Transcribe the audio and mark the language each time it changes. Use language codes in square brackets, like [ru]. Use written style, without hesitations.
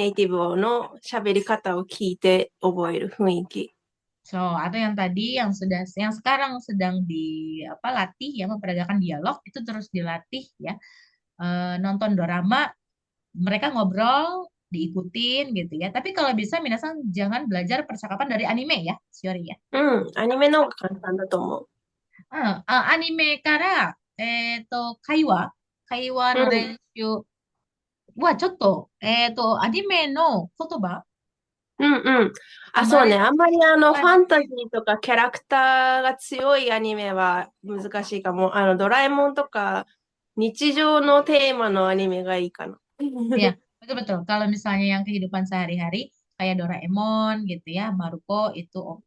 [ja] ネイティブの喋り方を聞いて覚える雰囲気。 [id] So, atau yang tadi yang sekarang sedang di apa latih ya memperagakan dialog itu terus dilatih ya. Nonton dorama, mereka ngobrol, diikutin gitu ya. Tapi kalau bisa minasan jangan belajar percakapan dari anime ya, Shiori ya. [ja] うん、アニメの方が簡単だと思う。アニメから会話のうん、練習はちょっとアニメの言葉うん、うん。あ、そうね。あまりあんまりフ使わァンタジーとかキャラクターが強いアニメは難しいかも。ドラえもんとか日常のテーマのアニメがいいかな。 [id] Ya, betul-betul. Kalau misalnya yang kehidupan sehari-hari, kayak Doraemon gitu ya, Maruko itu oke